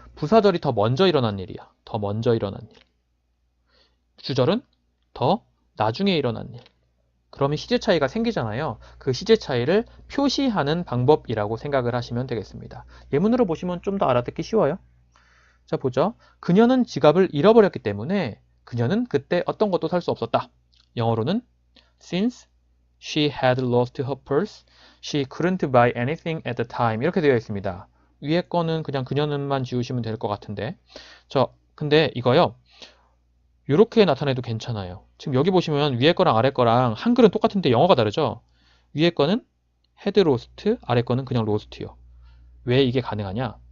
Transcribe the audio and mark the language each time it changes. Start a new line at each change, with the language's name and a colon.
Korean: 부사절이 더 먼저 일어난 일이야. 더 먼저 일어난 일. 주절은 더 나중에 일어난 일. 그러면 시제 차이가 생기잖아요. 그 시제 차이를 표시하는 방법이라고 생각을 하시면 되겠습니다. 예문으로 보시면 좀 더 알아듣기 쉬워요. 자, 보죠. 그녀는 지갑을 잃어버렸기 때문에 그녀는 그때 어떤 것도 살 수 없었다. 영어로는
English: Since she had lost her purse, she couldn't buy anything at the time.
Korean: 이렇게 되어 있습니다. 위에 거는 그냥 그녀는만 지우시면 될 것 같은데. 근데 이거요. 이렇게 나타내도 괜찮아요. 지금 여기 보시면 위에 거랑 아래 거랑 한글은 똑같은데 영어가 다르죠? 위에 거는 헤드 로스트, 아래 거는 그냥 로스트요. 왜 이게 가능하냐?